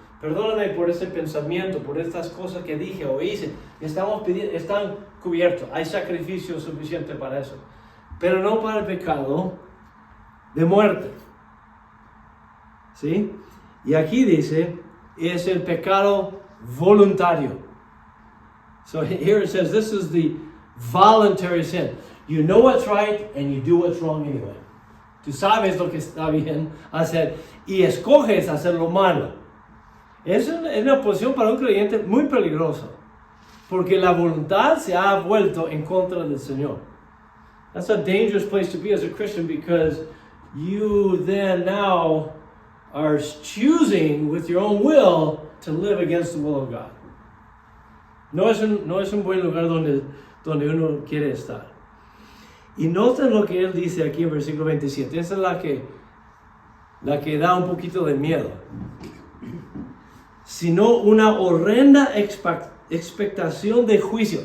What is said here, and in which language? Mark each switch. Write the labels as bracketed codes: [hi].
[es] Perdóname por ese pensamiento, por estas cosas que dije o hice. Estamos pidiendo, están cubiertos. Hay sacrificio suficiente para eso. Pero no para el pecado de muerte. ¿Sí? Y aquí dice, es el pecado voluntario. [en] So here it says, this is the voluntary sin. You know what's right and you do what's wrong anyway. [es] Tú sabes lo que está bien hacer y escoges hacer lo malo. Es una posición para un creyente muy peligrosa, porque la voluntad se ha vuelto en contra del Señor. [en] That's a dangerous place to be as a Christian, because you then now are choosing with your own will to live against the will of God. [es] No es un buen lugar donde uno quiere estar. Y noten lo que él dice aquí en versículo 27. Esa es la que da un poquito de miedo. Sino una horrenda expectación de juicio.